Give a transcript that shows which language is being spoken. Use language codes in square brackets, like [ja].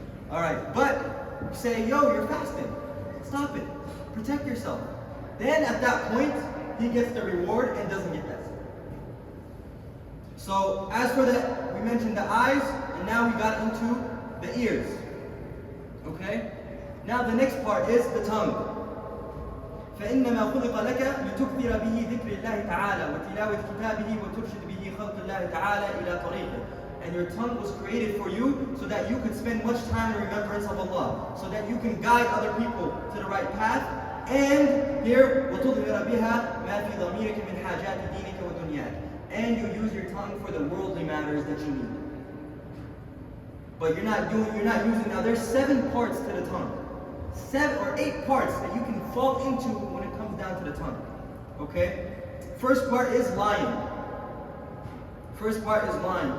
[en] Alright, but say, yo, you're fasting. Stop it. Protect yourself. Then at that point, he gets the reward and doesn't get that. So as for we mentioned the eyes, and now we got into the ears. Okay? Now the next part is the tongue. [ar] فإنما خلق لك لتكثر به ذكر الله تعالى وتلاوة كتابه وترشد به خلق الله تعالى إلى طريقه. [en] And your tongue was created for you so that you could spend much time in remembrance of Allah, so that you can guide other people to the right path. And here, [ar] وتظهر بها ما في ضميرك من حاجات دينك ودنياك. [en] And you use your tongue for the worldly matters that you need. But you're not using, now there's 7 parts to the tongue. 7 or 8 parts that you can fall into when it comes down to the tongue. Okay? First part is lying. First part is lying.